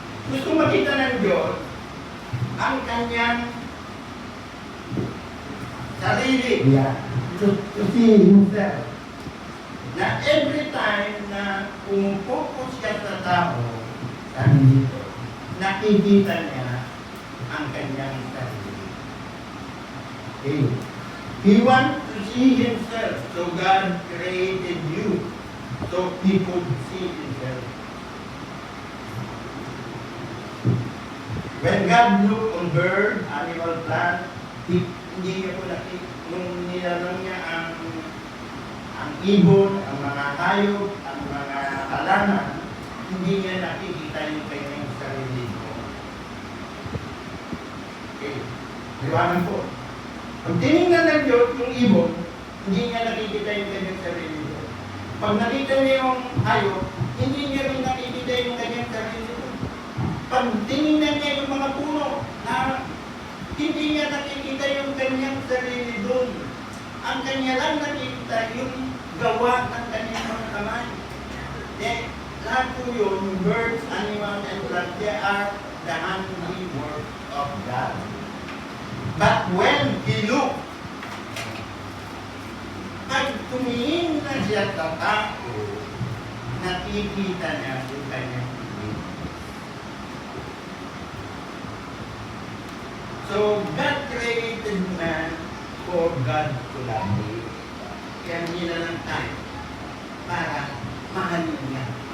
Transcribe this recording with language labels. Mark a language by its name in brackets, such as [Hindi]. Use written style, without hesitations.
[Filipino] Gusto makita ng Diyos ang kanyang sarili. Yeah. [English] To see Himself. [Filipino] Na [English] every time [Filipino] na pumupokus ka sa tao, sabi dito, nakikita niya ang kanyang sarili. [English] Okay. He wants to see Himself, so God created you, so He could see Himself. When God looked on bird, animal, plant, [Filipino] hindi niya po nakikita, nung nilalang niya ang ibon, ang mga hayop, ang mga halaman, hindi niya nakikita yung kanyang sarili mo. Okay. Liwanag po. Pag tinignan ng Diyos yung ibon, hindi niya nakikita yung kanyang sarili mo. Pag nakita niya yung hayop, hindi niya rin nakikita yung kanyang sarili mo. Pag tinignan niya yung mga puno, na hindi niya nakikita yung kanyang sarili doon. Ang kanya lang nakikita yung gawa ng kanyang mga kamay. Lahat po yun, [English] birds, animals, and plants, they are the handiwork of God. But when He looked, [Filipino] pag tumingin na siya sa tao, nakikita niya yung kanyang ibig. [English] So, God created man for God to love him. [Filipino] Kaya nilalang tayo para mahalin niya.